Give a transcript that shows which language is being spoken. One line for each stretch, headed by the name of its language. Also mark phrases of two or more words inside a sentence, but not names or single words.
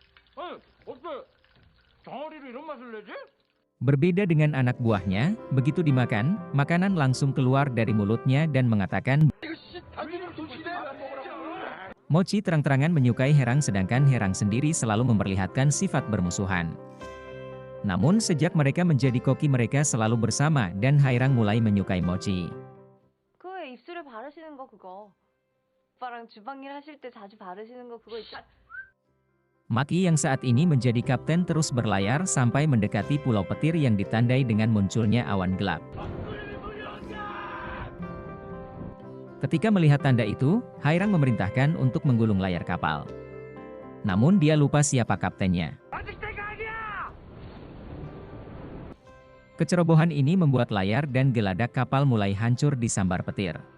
Indonesian: Berbeda dengan anak buahnya, begitu dimakan, makanan langsung keluar dari mulutnya dan mengatakan, Mochi terang-terangan menyukai Herang sedangkan Herang sendiri selalu memperlihatkan sifat bermusuhan. Namun sejak mereka menjadi koki mereka selalu bersama dan Hairang mulai menyukai Mochi.
Korean: 그 입술에 바르시는 거 그거. 오빠랑 주방일 하실 때 자주 바르시는 거 그거 있죠?
Indonesian: Maki yang saat ini menjadi kapten terus berlayar sampai mendekati Pulau Petir yang ditandai dengan munculnya awan gelap. Ketika melihat tanda itu, Hairang memerintahkan untuk menggulung layar kapal. Namun dia lupa siapa kaptennya. Kecerobohan ini membuat layar dan geladak kapal mulai hancur disambar petir.